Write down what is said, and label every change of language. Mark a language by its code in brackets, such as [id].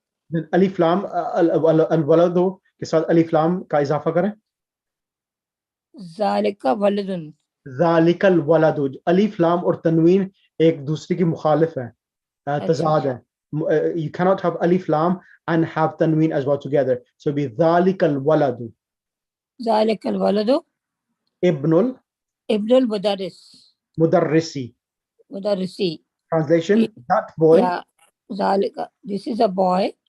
[hi] Then alif lam الولد के साथ alif lam का इजाफा करें. [ar] ذلك ولد. ذلك الولد. [hi] alif lam और तनवीन एक दूसरे की मुखालिफ है. तजाद है. [en] You cannot have alif lam and have tanween as well together. So be [ar] ذلك الولد. ذلك الولد. ابن المدرس. مدرسي. مدرسي. [en] Translation: that boy. Yeah. [ar] ذلك. [en] This is a boy.